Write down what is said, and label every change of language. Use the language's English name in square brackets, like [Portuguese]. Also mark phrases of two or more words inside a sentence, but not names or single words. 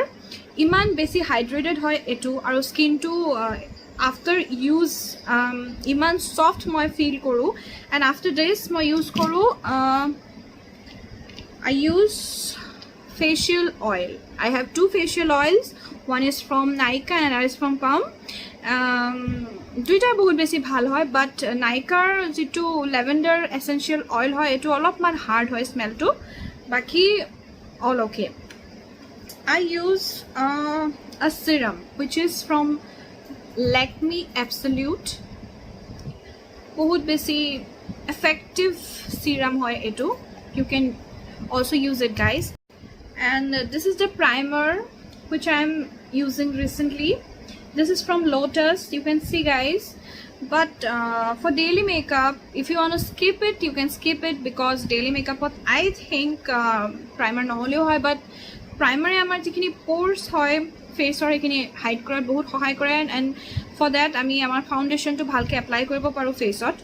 [Assamese] ইমান বেছি hydrated হয় এটো আৰু skin টো [English] after use [Assamese] iman soft moi feel koru. [English] And after this [Assamese] মই use কৰোঁ [English] I use facial oil. I have two facial oils. One is from Nykaa and another is from Palm. [Assamese] দুইটা বহুত বেছি ভাল হয়, বাট নাইকাৰ যেটো [English] lavender essential oil [Assamese] হয় এটো অলপমান হাৰ্ড হয় স্মেলটো, বাকি [English] all okay. I use a serum which is from Lakme Absolute. [Assamese] বহুত বেছি [English] effective serum [Assamese] হয় এটো. [English] You can also use it, guys. And this is the primer which I am using recently. This is from Lotus. You can see, guys, but for daily makeup, if you want to skip it, you can skip it, because daily makeup I think [Assamese] primer no holeo hoy, [English] but [Assamese] primer আমাৰ যিখিনি pores হয় face ৰ এইখিনি hide কৰাত বহুত সহায় কৰে, [English] and for that [Assamese] ami amar foundation to bhalke apply koribo paru face ot.